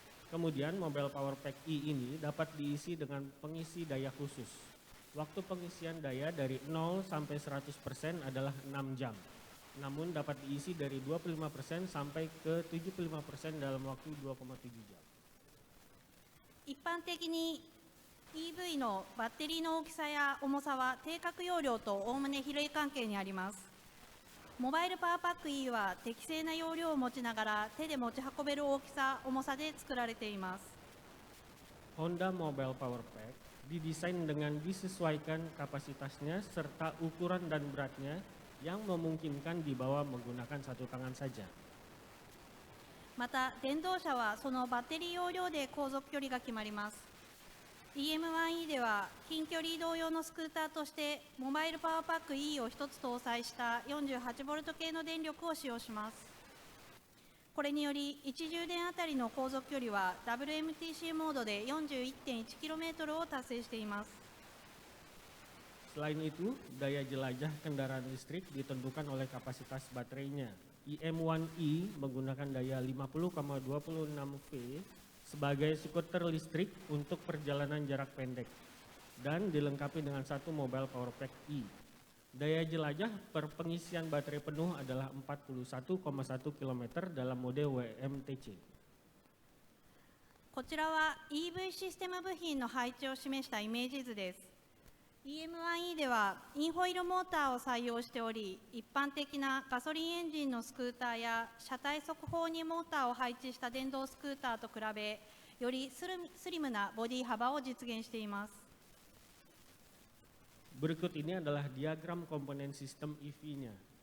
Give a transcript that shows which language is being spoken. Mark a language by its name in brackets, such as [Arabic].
[Indonesian] Kemudian, Mobile Power Pack E ini dapat diisi dengan pengisi daya khusus. Waktu pengisian daya dari 0 sampai 100% adalah 6 jam. Namun dapat diisi dari 25% sampai ke 75% dalam waktu 2,7 jam. [Japanese] 一般的に EV のバッテリーの大きさや重さは定格容量とおおむね比例関係にあります。モバイルパワーパック E は適正な容量を持ちながら手で持ち運べる大きさ、重さで作られています。 [Indonesian] Honda Mobile Power Pack didesain dengan disesuaikan kapasitasnya serta ukuran dan beratnya yang memungkinkan dibawa menggunakan satu tangan saja. [Japanese] また電動車はそのバッテリー容量で航続距離が決まります。 EM1E では近距離移動用のスクーターとしてモバイルパワーパック E を1つ搭載した 48V 系の電力を使用します。これにより1充電あたりの航続距離は WMTC モードで 41.1km を達成しています。 [Indonesian] Selain itu, daya jelajah kendaraan listrik ditentukan oleh kapasitas baterainya. EM1E menggunakan daya 50,26V sebagai skuter listrik untuk perjalanan jarak pendek dan dilengkapi dengan satu Mobile Power Pack E. Daya jelajah per pengisian baterai penuh adalah 41,1 km dalam mode WMTC. [Japanese] こちらは EV システム部品の配置を示したイメージ図です。 EM1E ではインホイールモーターを採用しており、一般的なガソリンエンジンのスクーターや車体側方にモーターを配置した電動スクーターと比べ、よりスリムなボディ幅を実現しています。 [Indonesian] Berikut ini adalah diagram komponen sistem EV-nya.